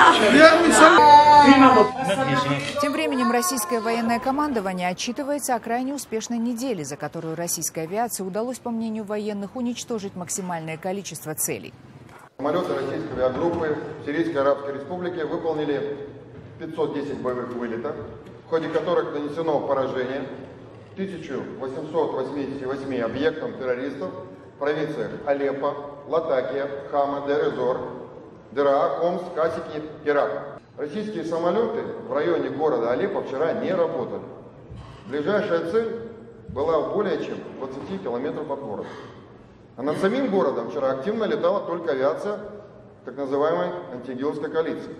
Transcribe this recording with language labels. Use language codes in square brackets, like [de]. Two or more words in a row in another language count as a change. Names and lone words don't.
[ru] Тем временем российское военное командование отчитывается о крайне успешной неделе, за которую российской авиации удалось, по мнению военных, уничтожить максимальное количество целей. Самолеты российской авиагруппы в Сирийской Арабской Республике выполнили 510 боевых вылетов, в ходе которых нанесено поражение 1888 объектам террористов в провинциях Алеппо, Латакия, Хама, Дер-эз-Зор, Дераа, Хомс, Касики, Ирак. Российские самолеты в районе города Алеппо вчера не работали. Ближайшая цель была более чем 20 километров от города. А над самим городом вчера активно летала только авиация так называемой антиигиловской коалиции.